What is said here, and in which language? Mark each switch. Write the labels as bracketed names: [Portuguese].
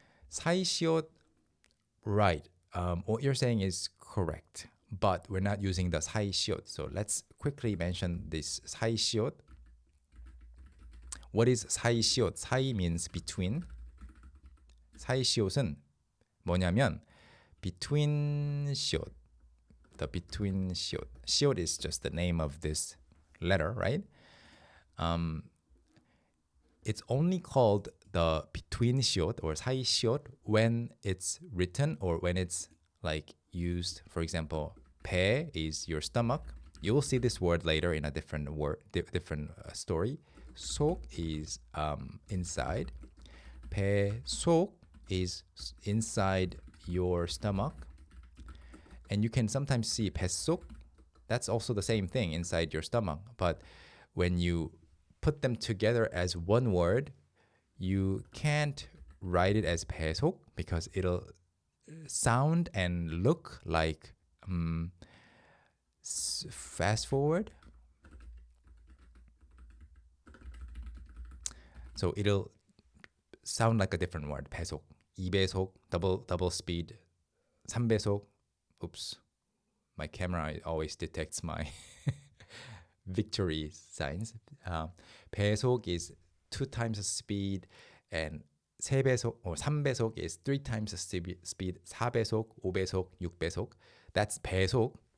[English] 사이시옷, right. What you're saying is correct, but we're not using the 사이시옷. So let's quickly mention this 사이시옷. What is 사이시옷? 사이 means between. [Korean] 사이시옷은 뭐냐면 between 시옷. [English] The between 시옷. 시옷 is just the name of this letter, right? It's only called the between 시옷 or 사이 시옷 when it's written or when it's like used. For example, 배 is your stomach. You will see this word later in a different word, different story. 속 is inside. 배 속 is inside your stomach. And you can sometimes see 뱃속. That's also the same thing inside your stomach. But when you put them together as one word, you can't write it as 배속 because it'll sound and look like fast forward. So it'll sound like a different word. 배속, 2배속, double speed, 3배속. Oops, my camera always detects my victory signs. 배속 is 2 times the speed, and 3배속 or 3배속 is 3 times the speed. 4배속, 5배속, 6배속. That's 배속.